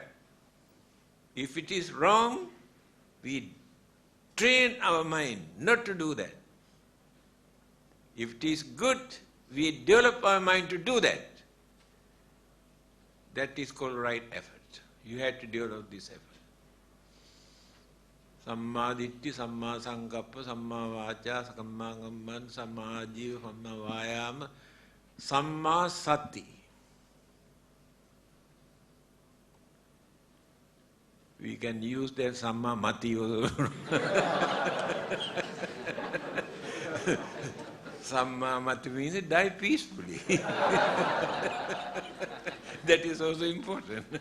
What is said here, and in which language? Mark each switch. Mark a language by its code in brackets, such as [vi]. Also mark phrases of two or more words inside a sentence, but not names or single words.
[en] If it is wrong, we train our mind not to do that. If it is good, we develop our mind to do that. That is called right effort. You have to develop this effort. [pi] Samma ditti, samma sankappa, samma vacha, samma kamman, samma jiva, samma vayama, samma sati. [en] We can use that [pi] samma mati [en] also. [pi] Samma mati [en] means die peacefully. That is also important.